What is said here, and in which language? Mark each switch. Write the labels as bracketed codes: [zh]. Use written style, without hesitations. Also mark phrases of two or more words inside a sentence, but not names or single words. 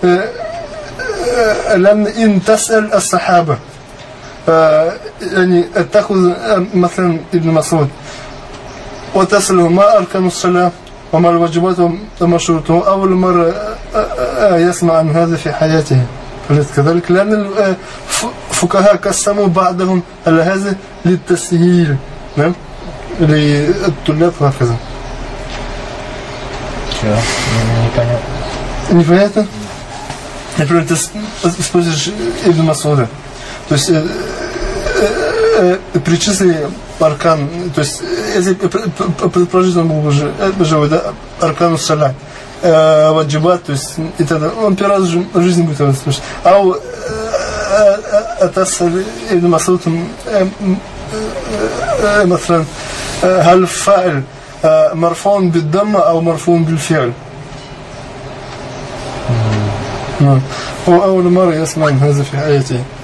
[ar] لأن إن تسأل الصحابة يعني تأخذ مثلا ابن مسعود وتسأله ما أركان الصلاة وما الواجبات وما شروطه، أول مرة يسمع عن هذا في حياته. كذلك لأن الفقهاء قسموا بعضهم على هذا للتسهيل، نعم، للطلاب وهكذا. [ru] Непонятно? Например, ты используешь Ибн Масуда, то есть причисли аркан, то есть если предположительно был бы живой, да, [ar] أركان الصلاة, [ru] ваджибат, то есть и тогда он первый раз в жизни будет это слышать. [ar] А أتصل ابن مسعود مثلا هل الفاعل مرفوع بالضمة أو مرفوع بالفعل؟ هو أول مرة يسمع هذا في حياته.